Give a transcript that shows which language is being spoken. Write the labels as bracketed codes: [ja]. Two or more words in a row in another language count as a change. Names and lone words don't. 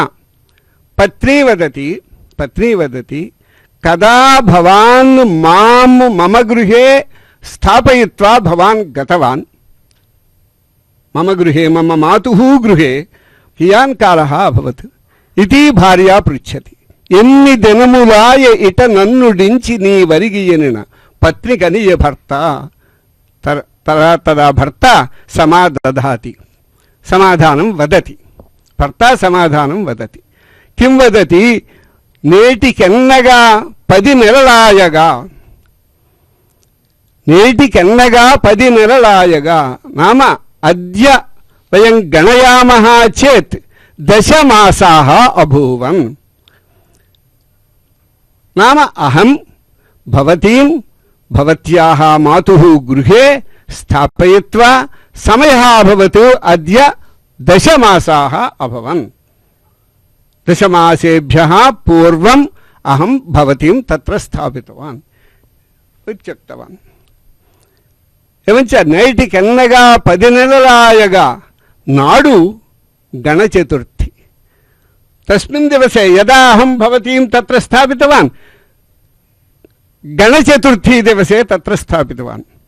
[sa] पत्नी वदति, कदा भवान् मां मम गृहे स्थापयित्वा भवान् गतवान् मम गृहे मम मातुः गृहे कियान् कालः अभवत् इति भार्या पृच्छति [te] ఎన్ని దినములాయ ఇట నన్నుడించి నీ వరిగియనిన పత్నికనియ భర్త [sa] తదా భర్త సమాదధాతి సమాధానం వదతి భర్త సమాధానం వదతి కిం వదతి [te] నేటికెన్నగా 10 నెలలాయగా నేటికెన్నగా 10 నెలలాయగా [sa] నామ అద్య వయం గణయామః చేత్ 10 మాసాः అభూవన్ नाम अहम भवतीं भवत्याः मातुः गृहे स्थापयित्वा समयः अभवत् अद्य 10 मासाः अभवन् 10 मासेभ्यः पूर्वम् अहं भवतीं तत्र स्थापितवान् इत्युक्तवान् एवञ्च [te] నేటికెన్నగా 10 నెలలాయగా [sa] नाडु गणचतुर्थी तस्मिन् दिवसे यदा अहं भवतीं तत्र स्थापितवान् गणचतुर्थी दिवसे तत्र स्थापितवान्